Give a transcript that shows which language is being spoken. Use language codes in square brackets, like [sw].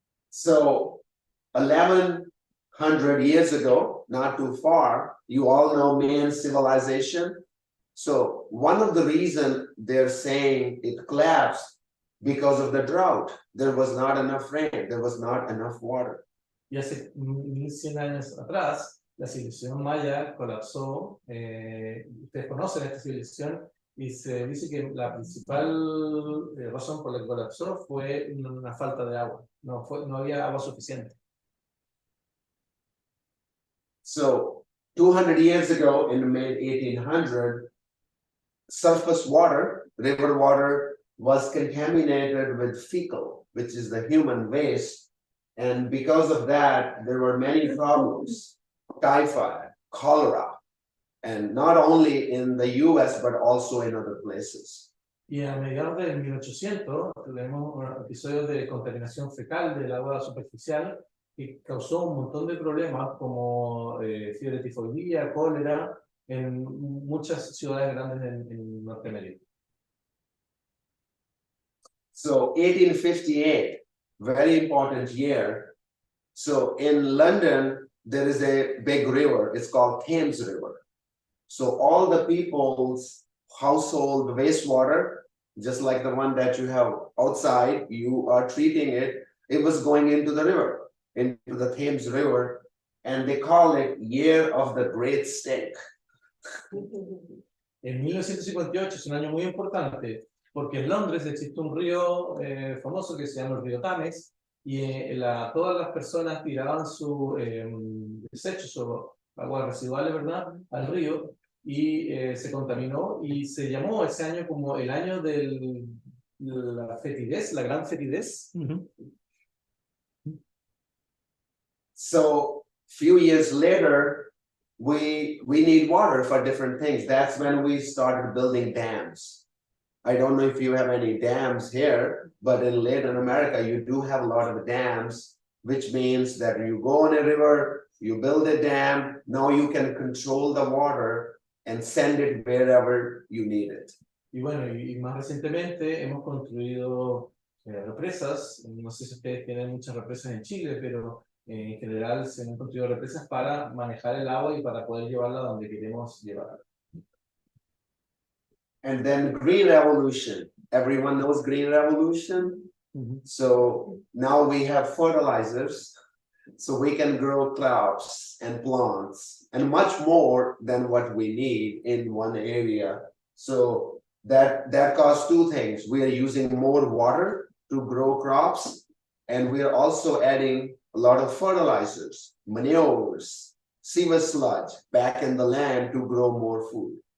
[en] So 1,100 years ago, not too far, you all know man's civilization. So one of the reasons they're saying it collapsed because of the drought. There was not enough rain, there was not enough water. [es] Y hace 1.100 años atrás, la civilización maya colapsó. Ustedes conocen esta civilización y se dice que la principal razón por la que colapsó fue una falta de agua. No había agua suficiente. [en] So 200 years ago, in the mid-1800s, surface water, river water, was contaminated with fecal, which is the human waste. And because of that, there were many problems, typhoid, cholera, and not only in the US, but also in other places. [es] Y a mediados del 1800 tuvimos episodios de contaminación fecal del agua superficial que causó un montón de problemas como fiebre tifoidea, cólera en muchas ciudades grandes en Norteamérica. [en] So 1858, very important year. So in London, there is a big river, it's called Thames River. So all the people's household wastewater, just like the one that you have outside, you are treating it, it was going into the river, into the Thames River, and they call it Year of the Great Stink. [es] En 1958 es un año muy importante porque en Londres existe un río famoso que se llama el río Thames y todas las personas tiraban sus desechos o aguas residuales, ¿verdad?, al río y se contaminó y se llamó ese año como el año de la fetidez, la gran fetidez. [en] So few years later, we need water for different things. That's when we started building dams. I don't know if you have any dams here, but in Latin America, you do have a lot of dams, which means that you go on a river, you build a dam, now you can control the water and send it wherever you need it. [es] Y bueno, y más recientemente hemos construido represas. No sé si ustedes tienen muchas represas en Chile, pero en general se han construido represas para manejar el agua y para poder llevarla donde queremos llevarla. [en] And then green revolution. Everyone knows green revolution. So now we have fertilizers, so we can grow crops and plants and much more than what we need in one area. So that causes two things. We are using more water to grow crops, and we are also adding a lot of fertilizers, manures, sewage sludge back in the land to grow more food.